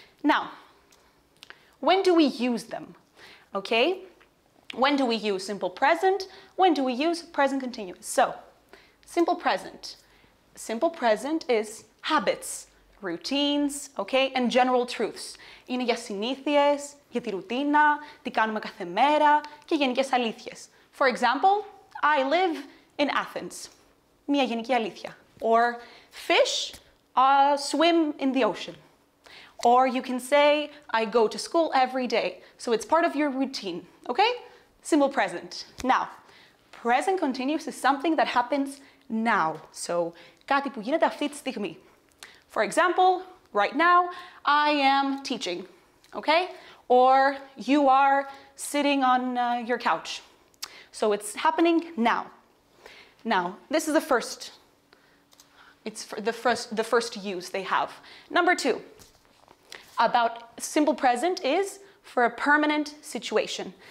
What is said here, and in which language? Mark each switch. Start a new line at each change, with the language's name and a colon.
English: Now, when do we use them? Okay? When do we use simple present? When do we use present continuous? So, simple present. Simple present is habits, routines, okay, and general truths.
Greek: Είναι για συνήθειες, για τη ρουτίνα, τι κάνουμε κάθε μέρα και γενικές αλήθειες.
English: For example, I live in Athens.
Greek: Μια γενική αλήθεια.
English: Or fish swim in the ocean. Or you can say, I go to school every day. So it's part of your routine, okay? Simple present. Now, present continuous is something that happens now.
Greek: So, κάτι που γίνεται αυτή τη στιγμή.
English: For example, right now, I am teaching, okay? Or you are sitting on your couch. So it's happening now. Now, this is the first. It's the first use they have. Number two. About simple present is for a permanent situation.